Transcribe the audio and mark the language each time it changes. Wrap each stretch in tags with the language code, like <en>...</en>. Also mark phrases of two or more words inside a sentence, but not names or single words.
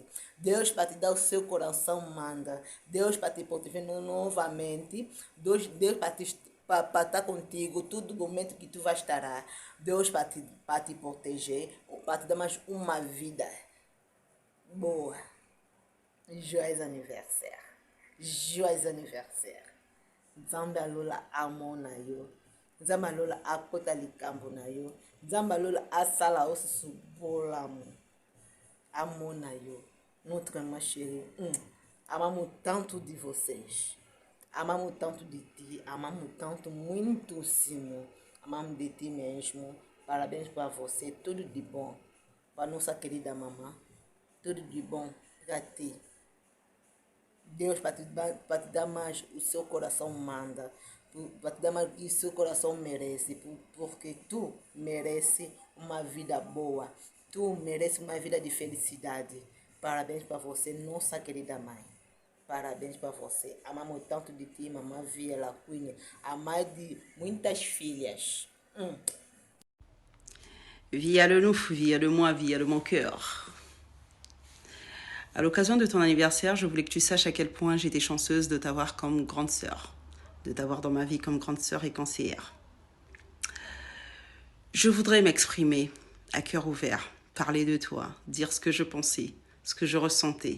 <pt>Deus para te dar o seu coração manda. Deus para te proteger novamente. Deus para estar contigo todo momento que tu vai estar. Deus para te proteger. Para te dar mais uma vida boa.</pt> <fr>Joyeux anniversaire. Joyeux anniversaire.</fr> <ln>Nzambe alola amona yo. Nzambe alola akota likambo na yo. Nzambe alola asala osusu bolamu. Amona yo.</ln> <fr>Notre ma chérie.</fr> <pt>Amamos tanto de vocês. Amamos tanto de ti, amamos tanto, muitíssimo. Amamos de ti mesmo. Parabéns para você, tudo de bom. Para nossa querida mamãe, tudo de bom para ti. Deus para te dar mais o seu coração manda, para te dar mais o que o seu coração merece, porque tu merece uma vida boa, tu merece uma vida de felicidade. Parabéns para você, nossa querida mãe. Parabéns para você. Amamos tanto de ti, mamãe Via La Queen, a mãe de muitas filhas.</pt> <fr>Via de nous, via de moi, via de mon cœur. À l'occasion de ton anniversaire, je voulais que tu saches à quel point j'étais chanceuse de t'avoir comme grande sœur, de t'avoir dans ma vie comme grande sœur et conseillère. Je voudrais m'exprimer à cœur ouvert, parler de toi, dire ce que je pensais, ce que je ressentais.</fr>